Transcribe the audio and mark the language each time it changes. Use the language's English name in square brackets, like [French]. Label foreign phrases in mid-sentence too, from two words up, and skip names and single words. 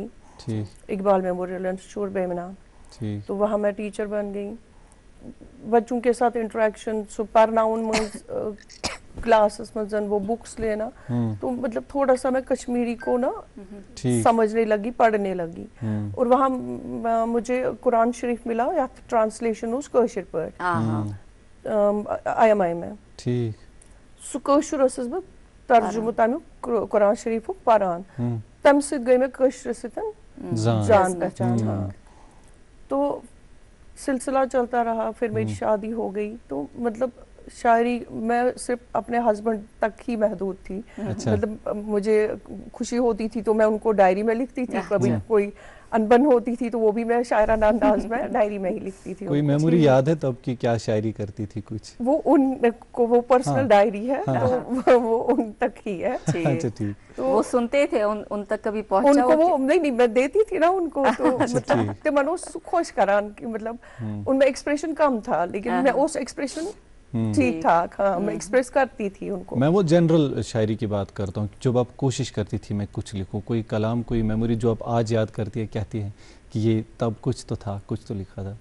[Urdu] اقبال میموریل انسٹیٹیوٹ بیمنا. تو وہاں میں ٹیچر بن گئی. بچوں کے ساتھ انٹریکشن [Kashmiri] سُہ پرناؤن منٛز کلاسس منٛز [Urdu] وہ بکس لینا. تو مطلب تھوڑا سا میں کشمیری کو نا سمجھنے لگی پڑھنے لگی. اور وہاں مجھے قرآن شریف ملا [Kashmiri] یتھ ٹرانسلیشن اوس کٲشِر پٲٹھۍ [Urdu] آئی ایم آئی میں. [Kashmiri] سُہ کٲشُر ٲسٕس بہٕ ترجمہٕ تمیُک قرآن شریفُک پران. تمہِ سۭتۍ گٔے مےٚ کٲشرِ سۭتۍ جان پہچان. [Urdu] تو سلسلہ چلتا رہا. پھر میری شادی ہو گئی. تو مطلب شاعری میں صرف اپنے ہسبینڈ تک ہی محدود تھی. مطلب مجھے خوشی ہوتی تھی تو میں ان کو ڈائری میں لکھتی تھی. کبھی کوئی انبن ہوتی تھی تو وہ بھی میں شاعرانہ انداز میں ڈائری میں ہی لکھتی تھی. کوئی میموری یاد ہے تب کی کیا شاعری کرتی تھی کچھ؟ وہ ان کو وہ پرسنل ڈائری ہے تو وہ ان تک ہی ہے. وہ سنتے تھے ان تک کبھی پہنچا؟ ان کو وہ نہیں میں دیتی تھی نا ان کو. تو مطلب [Kashmiri] تمن اوس خوش کران [Urdu] کہ مطلب ان میں ایکسپریشن کم تھا لیکن میں اس ایکسپریشن ٹھیک ٹھاک ہاں میں ایکسپریس کرتی تھی ان کو. میں وہ جنرل شاعری کی بات کرتا ہوں جب آپ کوشش کرتی تھی میں کچھ لکھوں. کوئی کلام کوئی میموری جو آپ آج یاد کرتی ہے کہتی ہے کہ یہ تب کچھ تو تھا کچھ تو لکھا تھا.